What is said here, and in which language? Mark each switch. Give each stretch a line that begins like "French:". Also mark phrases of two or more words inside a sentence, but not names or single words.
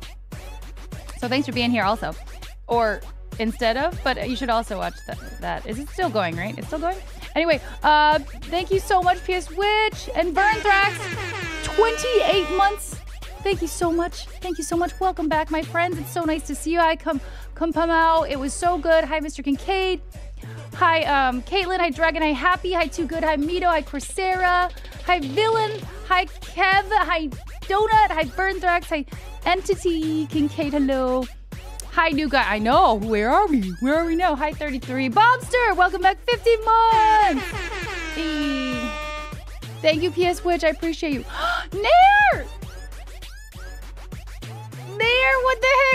English: So thanks for being here also. Or instead of, but you should also watch that. Is it still going, right? It's still going? Anyway, thank you so much, PS Witch and Burnthrax. 28 months. Thank you so much. Thank you so much. Welcome back, my friends. It's so nice to see you. Hi, come out. It was so good. Hi, Mr. Kincaid. Hi, Caitlin. Hi, Dragon. Hi, Happy. Hi, Too Good. Hi, Mito. Hi, Coursera. Hi, Villain. Hi, Kev. Hi, Donut. Hi, Burnthrax. Hi, Entity. Kincaid. Hello. Hi, new guy. I know. Where are we? Where are we now? Hi, 33. Bobster, welcome back 50 months. Hey. Thank you, PS Witch. I appreciate you. Nair! Nair, what the heck?